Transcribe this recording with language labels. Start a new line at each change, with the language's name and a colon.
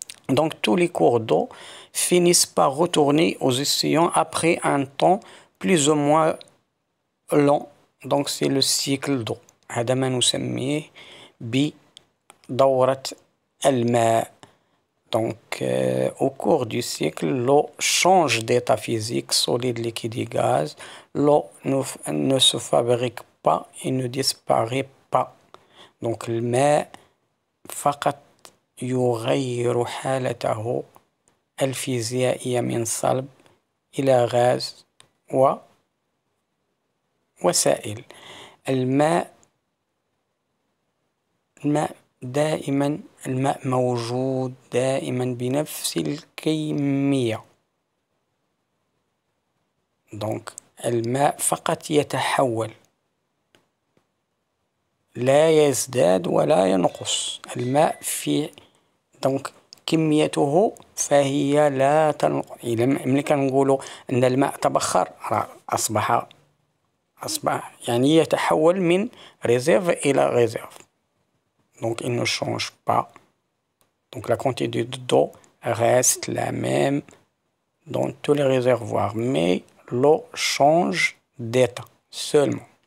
French: Donc tous les cours d'eau finissent par retourner aux océans après un temps plus ou moins long. Donc c'est le cycle d'eau.
Arabic: هذا ما نسميه بدورة الماء.
French: Donc au cours du cycle, l'eau change d'état physique, solide, liquide et gaz. L'eau ne se fabrique pas et ne disparaît pas.
Arabic: Donc الماء فقط يغير حالته الفيزيائية من صلب إلى غاز وسائل. الماء دائما، الماء موجود دائما بنفس الكمية. دونك الماء فقط يتحول، لا يزداد ولا ينقص. الماء في دونك كميته فهي لا تنقص. إذا ملي كنقولوا أن الماء تبخر راه أصبح يعني يتحول من réserve إلى réserve.
French: Donc il ne change pas. Donc la quantité d'eau reste la même dans tous les réservoirs, mais l'eau change d'état seulement.